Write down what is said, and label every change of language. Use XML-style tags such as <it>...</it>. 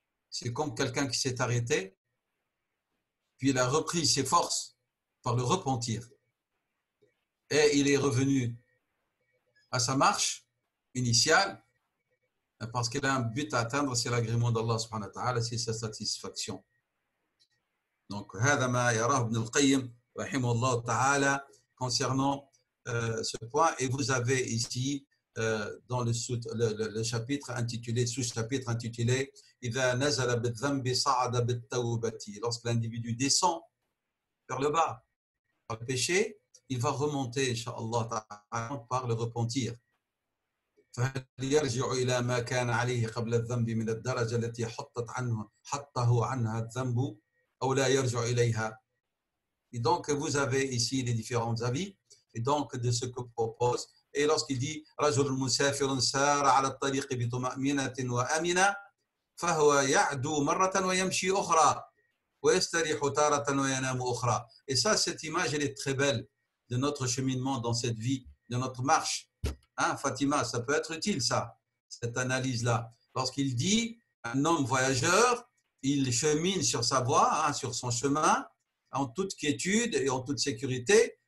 <fr>C'est comme quelqu'un qui s'est arrêté, puis il a repris ses forces par le repentir. Et il est revenu à sa marche initiale, parce qu'il a un but à atteindre, c'est l'agrément d'Allah subhanahu wa ta'ala, c'est sa satisfaction. Donc,</fr> <ar>هذا ما يراه ابن القيم رحمه الله تعالى</ar> <fr>concernant ce point. Et vous avez ici dans le chapitre intitulé, sous-chapitre intitulé</fr> <ar>إذا نزل بالذنب صعد بالتوبة.</ar> <fr>Lorsque l'individu descend vers le bas par le péché, il va remonter, Inch'Allah, par le repentir.</fr> <ar>فيرجع إلى ما كان عليه قبل الذنب من الدرجة التي حطه عنها الذنب أو لا يرجع إليها.</ar> <fr>Et donc, vous avez ici les différents avis, et donc de ce que propose. Et lorsqu'il dit</fr> <ar>رجل مسافر سار على الطريق بطمأنينة وأمنة فهو يعدو مرة ويمشي أخرى ويستريح تارة وينام أخرى.</ar> <fr>Et ça, cette image, elle est très belle de notre cheminement dans cette vie, de notre marche. Hein, Fatima, ça peut être utile, ça, cette analyse-là. Lorsqu'il dit un homme voyageur, il chemine sur sa voie, hein, sur son chemin, en toute quiétude et en toute sécurité.</fr>